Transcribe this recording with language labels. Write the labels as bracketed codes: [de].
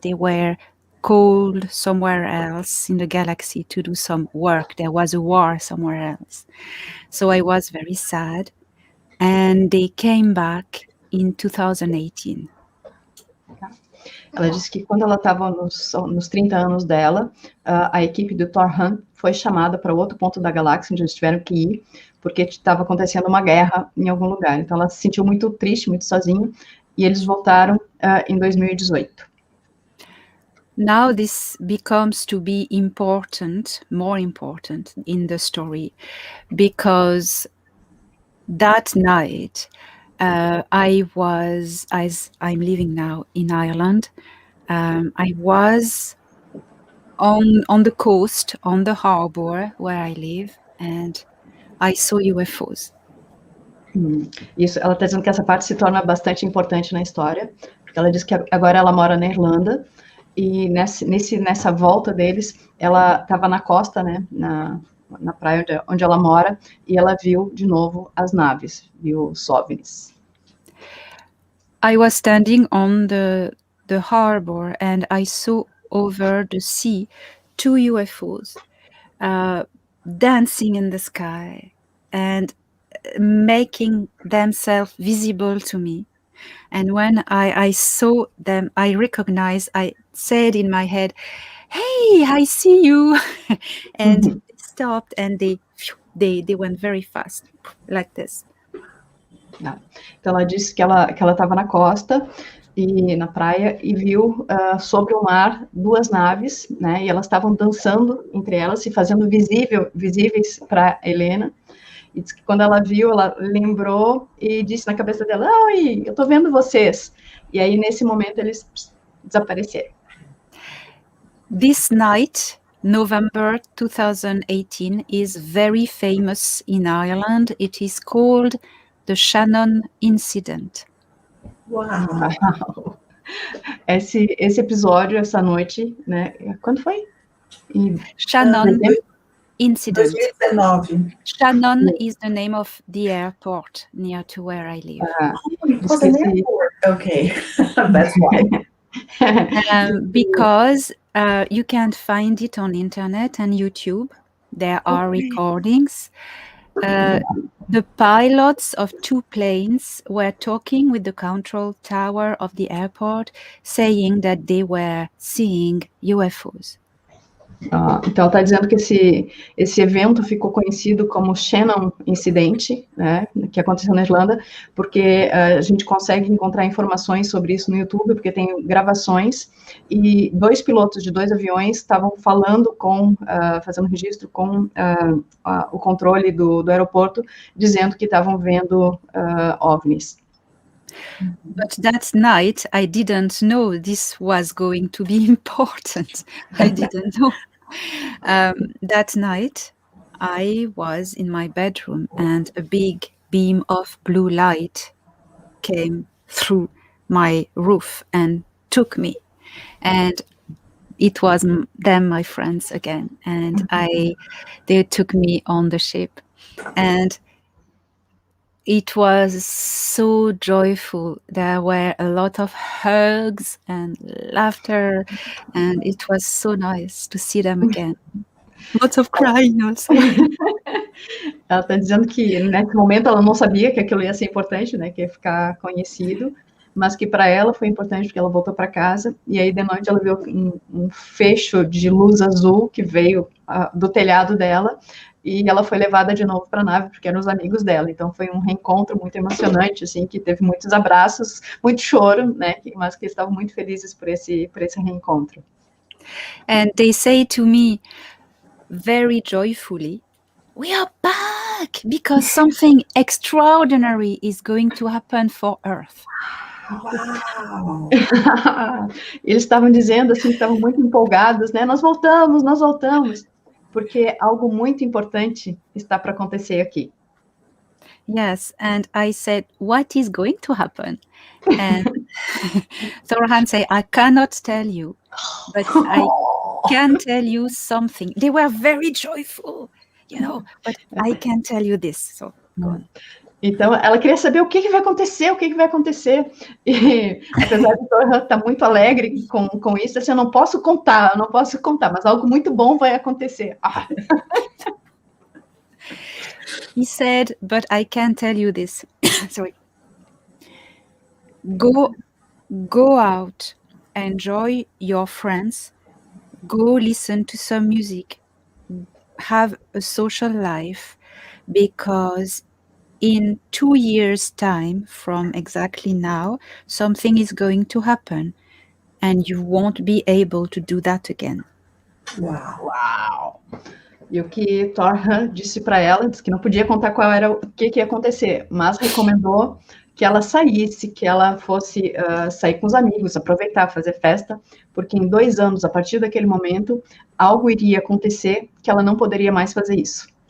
[en] They were called somewhere else in the galaxy to do some work. There was a war somewhere else. So I was very sad, and they came back in 2018. [pt] Ela disse que quando ela estava nos 30 anos dela, a equipe do Thorhan foi chamada para outro ponto da galáxia, onde eles tiveram que ir, porque estava acontecendo uma guerra em algum lugar. Então ela se sentiu muito triste, muito sozinha, e eles voltaram em 2018. [en] Now this becomes to be more important in the story, because that night, I was, as I'm living now in Ireland, I was on the coast, on the harbor where I live, and I saw UFOs. [pt] Isso, ela está dizendo que essa parte se torna bastante importante na história, porque ela diz que agora ela mora na Irlanda, e nessa volta deles, ela estava na costa, né, na praia onde ela mora, e ela viu de novo as naves, viu os OVNIs. [en] I was standing on the harbor, and I saw over the sea 2 UFOs dancing in the sky and making themselves visible to me. And when I saw them, I recognized, I said in my head, "Hey, I see you." And they stopped, and they went very fast, like this. [pt] Então ela disse que ela estava na costa e na praia e viu sobre o mar 2 naves, né? E elas estavam dançando entre elas, se fazendo visíveis para Helena. E disse que quando ela viu, ela lembrou e disse na cabeça dela: "Oi, eu estou vendo vocês." E aí nesse momento eles desapareceram. [en] This night, November 2018, is very famous in Ireland. It is called the Shannon Incident. [pt] Uau! Esse episódio, essa noite, né? Quando foi? [en] Shannon Incident. 2019. Shannon is the name of the airport near to where I live. Because an airport. Okay, that's why. Because you can find it on internet and YouTube. There are recordings. The pilots of 2 planes were talking with the control tower of the airport, saying that they were seeing UFOs. [pt] Então, está dizendo que esse evento ficou conhecido como Shannon Incidente, né, que aconteceu na Irlanda, porque a gente consegue encontrar informações sobre isso no YouTube, porque tem gravações, e 2 pilotos de 2 aviões estavam falando fazendo registro com o controle do aeroporto, dizendo que estavam vendo OVNIs. [en] But that night, I didn't know this was going to be important. I didn't know. That night, I was in my bedroom and a big beam of blue light came through my roof and took me. And it was them, my friends, again. And they took me on the ship. And it was so joyful. There were a lot of hugs and laughter. And it was so nice to see them again. Lots of crying also. [pt] Ela está dizendo que nesse momento ela não sabia que aquilo ia ser importante, né, que ia ficar conhecido, mas que para ela foi importante porque ela voltou para casa e aí de noite ela viu um fecho de luz azul que veio do telhado dela e ela foi levada de novo para a nave porque eram os amigos dela. Então foi um reencontro muito emocionante, assim, que teve muitos abraços, muito choro, né, mas que estavam muito felizes por esse reencontro. [en] And they say to me very joyfully, "We are back because something extraordinary is going to happen for Earth." [pt] Uau! Eles estavam dizendo assim, que estavam muito empolgados, né? Nós voltamos, porque algo muito importante está para acontecer aqui. [en] Yes, and I said, "What is going to happen?" And Thorhan said, "I cannot tell you, but I can tell you something." They were very joyful, but I can tell you this. So go on. [pt] Então, ela queria saber o que vai acontecer, E apesar de Thorhan estar muito alegre com isso, assim, eu não posso contar, mas algo muito bom vai acontecer. [en] He said, "But I can tell you this." Sorry. Go out, enjoy your friends, go listen to some music, have a social life, because in 2 years' time from exactly now, something is going to happen and you won't be able to do that again. [pt] Uau! E o que Thorhan disse para ela, disse que não podia contar qual era o que ia acontecer, mas recomendou que ela saísse, que ela fosse sair com os amigos, aproveitar, fazer festa, porque em 2 anos, a partir daquele momento, algo iria acontecer que ela não poderia mais fazer isso.